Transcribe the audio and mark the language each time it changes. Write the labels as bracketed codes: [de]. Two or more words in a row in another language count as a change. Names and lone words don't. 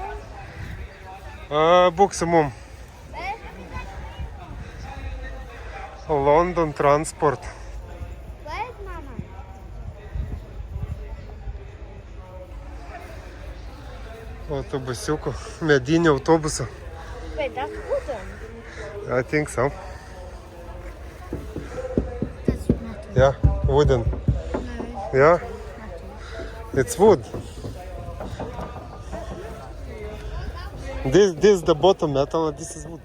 [lt] Būk su mum. London Transport. Autobusiukų, medinį autobusą. [en] Wait, that's wooden. I think so. That's metal. Yeah, wooden. No, Yeah, metal. it's wood. This is the bottom metal, and this is wood.